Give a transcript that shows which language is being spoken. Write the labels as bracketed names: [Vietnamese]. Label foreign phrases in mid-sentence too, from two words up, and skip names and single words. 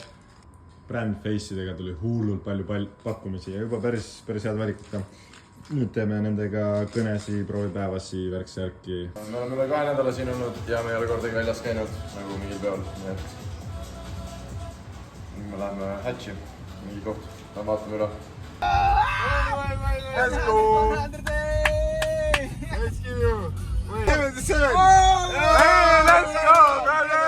[Estonian] Brandface'idega tuli hullult palju pakkumisi ja juba päris head valikut ka. Nüüd teeme nendega kõnesi, proovipäevasi, värksärki. Me oleme üle 2 nädala siin olnud ja me ei ole kordagi väljas käinud nagu mingil peol, nii et nüüd me läheme hatchi, mingi koht, vaatame üle. [English] Let's go! Let's give you! 77! Hey, let's go, brother!